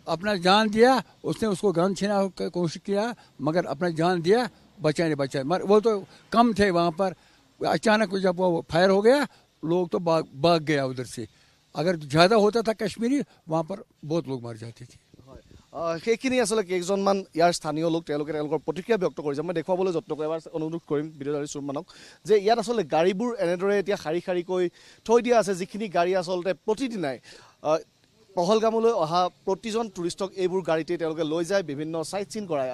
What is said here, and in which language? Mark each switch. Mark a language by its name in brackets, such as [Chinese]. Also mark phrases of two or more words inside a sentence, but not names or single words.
[Hindi] अपना जान दिया। उसने उसको गन छीना की कोशिश किया, मगर अपना जान दिया, बचाए मगर वो तो कम थे वहाँ पर। अचानक जब वो फायर हो गया, लोग तो भाग गया उधर से। अगर ज़्यादा होता था कश्मीरी, वहाँ पर बहुत लोग मर जाते थे। [Assamese] সেইখিনি আসলে কেইজনমান ইয়াৰ স্থানীয় লোক তেওঁলোকে তেওঁলোকৰ প্ৰতিক্ৰিয়া ব্যক্ত কৰিছে। মই দেখুৱাবলৈ যত্ন কৰিম, এবাৰ অনুৰোধ কৰিম ভিডিঅ' চুৰমানক যে ইয়াত আসলে গাড়ীবোৰ এনেদৰে এতিয়া শাৰী শাৰীকৈ থৈ দিয়া আছে, যিখিনি গাড়ী আচলতে প্ৰতিদিনাই পহলগামলৈ অহা প্ৰতিজন টুৰিষ্টক এইবোৰ গাড়ীতে তেওঁলোকে লৈ যায়, বিভিন্ন [English] site seen [Assamese] কৰায়।